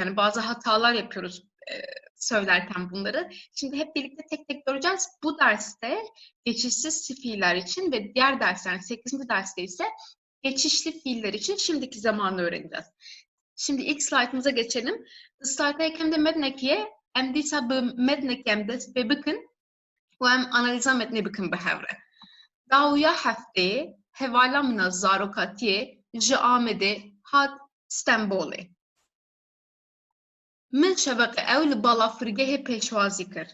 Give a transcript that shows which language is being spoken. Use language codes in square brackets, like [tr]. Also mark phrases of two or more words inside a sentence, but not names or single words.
[tr] Yani bazı hatalar yapıyoruz söylerken bunları. Şimdi hep birlikte tek tek göreceğiz. Bu derste geçişsiz fiiller için ve diğer dersler, 8. derste ise geçişli fiiller için şimdiki zamanı öğreneceğiz. Şimdi ilk slaytımıza geçelim. [ku] Slaytdayken de mednekiye em dîsa bi mednekem dest pê bikin û em analiza metnê bikin bi hevre. Dawiya hefteyê hevala min a zarokatiyê ji Amedê hat Stenbolê. Min şeveqê ew li balafirgehê pêşwazî kir.